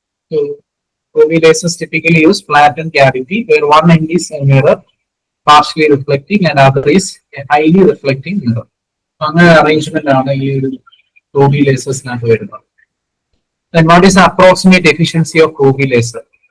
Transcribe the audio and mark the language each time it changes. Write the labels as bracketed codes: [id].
[en] So, OB lasers typically use flattened cavity where one end is a mirror, partially reflecting, and other is a highly reflecting mirror. [ml] അങ്ങനെ arrangement ആണ് ഈ OB lasers-നകത്ത് വരുന്നത്. [en] Then what is the approximate efficiency of OB laser?